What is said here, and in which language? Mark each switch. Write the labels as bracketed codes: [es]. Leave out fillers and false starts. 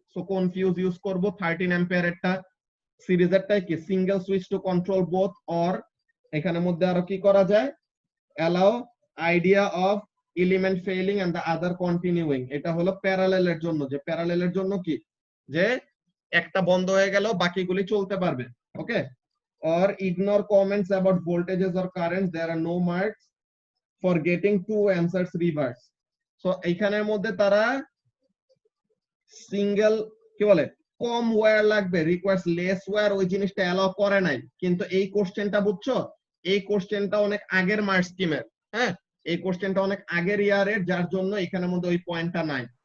[bn] So কোন fuse use করব, 13 ampere এরটা। সিরিজেরটাই কি, single switch to control both, or এখানের মধ্যে আরো কি করা যায়, [en] allow idea of element failing and the other continuing। [bn] এটা হলো প্যারালেলের জন্য, যে প্যারালেলের জন্য কি, যে একটা বন্ধ হয়ে গেল বাকিগুলি চলতে পারবে, ওকে? [en] or ignore comments about voltages or currents, there are no marks for getting two answers reverse। [bn] So এইখানের মধ্যে তারা সিঙ্গেল কি বলে, কম ওয়্যার লাগবে, রিকোয়ার্স লেস ওয়্যার, ওই জিনিসটা অ্যালাউ করে নাই। কিন্তু এই কোশ্চেনটা বুঝছো, এই কোশ্চেনটা অনেক আগের মার্ক স্কিমের, হ্যাঁ, এই কোশ্চেনটা অনেক আগের ইয়ারের, যার জন্য এখানের মধ্যে ওই পয়েন্টটা নাই।